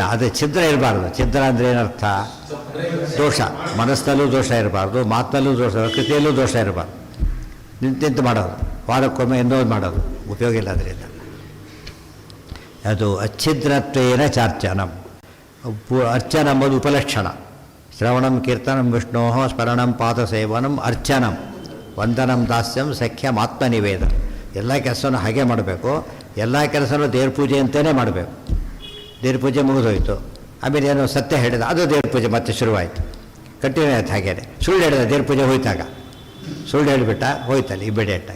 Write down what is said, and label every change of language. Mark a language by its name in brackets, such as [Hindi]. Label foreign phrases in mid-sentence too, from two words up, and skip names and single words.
[Kannada] ಅದು ಛಿದ್ರ ಇರಬಾರ್ದು. ಛಿದ್ರ ಅಂದರೆ ಏನರ್ಥ? ದೋಷ. ಮನಸ್ಸಲ್ಲೂ ದೋಷ ಇರಬಾರ್ದು, ಮಾತಲ್ಲೂ ದೋಷ, ಪ್ರಕೃತಿಯಲ್ಲೂ ದೋಷ ಇರಬಾರ್ದು. ನಿಂತು ಮಾಡೋದು, ವಾರಕ್ಕೊಮ್ಮೆ ಎಂದೋದು ಮಾಡೋದು ಉಪಯೋಗ ಇಲ್ಲ. ಅದರಿಂದ ಅದು [Sanskrit] ಅಚ್ಛಿದ್ರತ್ವೇನ ಚಾರ್ಚನಂ. [Kannada] ಅರ್ಚನ ಎಂಬುದು ಉಪಲಕ್ಷಣ. [Sanskrit] ಶ್ರವಣಂ ಕೀರ್ತನಂ ವಿಷ್ಣೋ ಸ್ಮರಣಂ ಪಾದಸೇವನಂ ಅರ್ಚನಂ ವಂದನಂ ದಾಸ್ಯಂ ಸಖ್ಯಂ ಆತ್ಮನಿವೇದನ. [Kannada] ಎಲ್ಲ ಕೆಲಸನೂ ಹಾಗೆ ಮಾಡಬೇಕು. ಎಲ್ಲ ಕೆಲಸನೂ ದೇವ್ರ ಪೂಜೆ ಅಂತಲೇ ಮಾಡಬೇಕು. ದೇವ್ರ ಪೂಜೆ ಮುಗಿದೋಯ್ತು, ಆಮೇಲೆ ಏನೋ ಸತ್ಯ ಹೇಳಿದ, ಅದು ದೇವ್ರ ಪೂಜೆ ಮತ್ತೆ ಶುರುವಾಯಿತು, ಕಂಟಿನ್ಯೂ ಆಯ್ತು. ಹಾಗೇನೆ ಸುಳ್ಳು ಹೇಳಿದ, ದೇವ್ರ ಪೂಜೆ ಹೋಯ್ತಾಗ ಸುಳ್ಳು ಹೇಳಿಬಿಟ್ಟ, ಹೋಯ್ತಲ್ಲಿ ಇಮಿಡಿಯೇಟಾಗಿ.